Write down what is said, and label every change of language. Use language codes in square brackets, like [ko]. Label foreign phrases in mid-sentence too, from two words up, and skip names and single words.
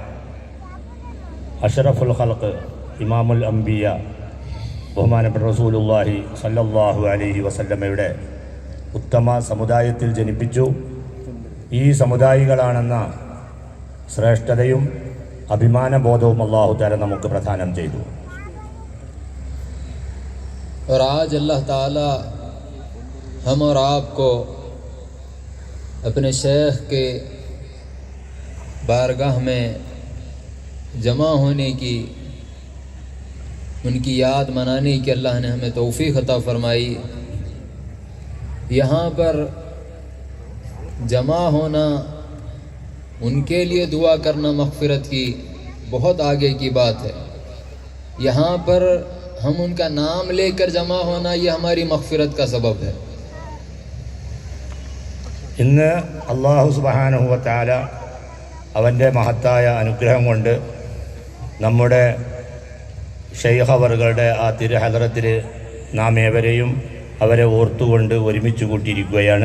[ar] أشرف الخلق إمام الأنبياء [ml] ബഹുമാനപ്പെട്ട [ar] رسول الله صلى الله عليه وسلم [ml] ഉത്തമ സമുദായത്തിൽ ജനിപ്പിച്ചു. ഈ സമുദായികളാണെന്ന ശ്രേഷ്ഠതയും अभिमानबोधവും [ar] الله تعالى [ml] നമുക്ക് പ്രദാനം ചെയ്തു. [ur] اور آج اللہ تعالیٰ ہم اور آپ کو اپنے شیخ کے بارگاہ میں جمع ہونے کی، ان کی یاد منانے کی اللہ نے ہمیں توفیق عطا فرمائی. یہاں پر جمع ہونا، ان کے لیے دعا کرنا مغفرت کی بہت آگے کی بات ہے. یہاں پر ہم ان کا نام لے کر جمع ہونا، یہ ہماری مغفرت کا سبب ہے. [ml] ഇന്ന് [ar] الله سبحانه وتعالى [ml] അവൻ്റെ മഹത്തായ അനുഗ്രഹം കൊണ്ട് നമ്മുടെ ശൈഖ് അവറുകളുടെ ആ തിരുഹദറത്തിൽ നാം ഏവരെയും അവരെ ഓർത്തുകൊണ്ട് ഒരുമിച്ച് കൂട്ടിയിരിക്കുകയാണ്.